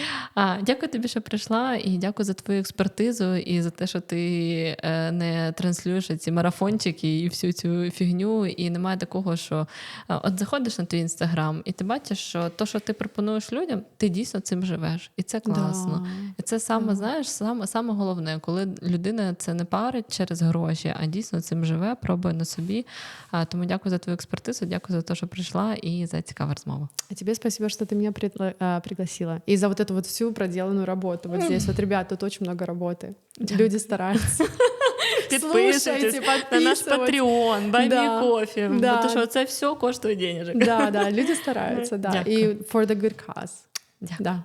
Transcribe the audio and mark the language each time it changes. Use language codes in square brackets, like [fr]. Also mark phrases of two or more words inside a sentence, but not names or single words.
[uk] Дякую тобі, що прийшла, і дякую за твою експертизу, і за те, що ти не транслюєш ці марафончики і всю цю фігню, і немає такого, що от заходиш на твій Інстаграм, і ти бачиш, що то, що ти пропонуєш людям, ти дійсно цим живеш. І це класно. [ru] Да. [uk] І це саме, знаєш, саме головне, коли людина це не парить через гроші, а дійсно цим живе, пробує на собі. Тому дякую за твою експертизу, дякую за те, що прийшла, і за цікаву розмову. [ru] А тебе спасибо, что ты меня пригласила. И за вот эту вот всю проделанную работу. Вот здесь вот, ребят, тут очень много работы. Люди стараются. [uk] Підписуйтесь на наш Patreon, Buy Me Coffee, [ru] Да. [uk] тому що це все коштує денежок. [ru] Да, люди стараются, да. [uk] Дякую. [en] И for the good cause. [uk] Дякую. [ru] Да.